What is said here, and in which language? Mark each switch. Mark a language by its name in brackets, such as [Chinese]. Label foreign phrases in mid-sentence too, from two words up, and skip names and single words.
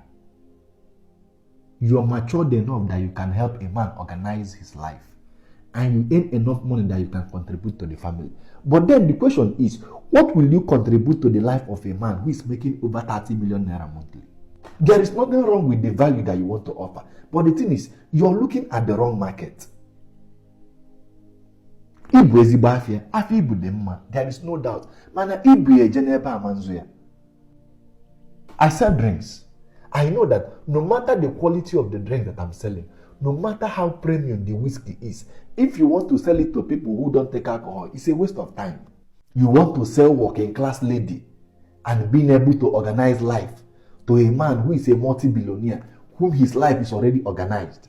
[English] You are matured enough that you can help a man organize his life, and you earn enough money that you can contribute to the family. But then the question is, what will you contribute to the life of a man who is making over 30 million naira monthly? There is nothing wrong with the value that you want to offer, but the thing is, you're looking at the wrong market. [Igbo] Ibu ezigbo afia, afia ibu dị mma, [English] there is no doubt. [Igbo] Mana ibu eje n'ebe amanzu ya. [English] I sell drinks. I know that no matter the quality of the drink that I'm selling, no matter how premium the whiskey is, if you want to sell it to people who don't take alcohol, it's a waste of time. You want to sell working class lady and being able to organize life to a man who is a multi-billionaire, whom his life is already organized.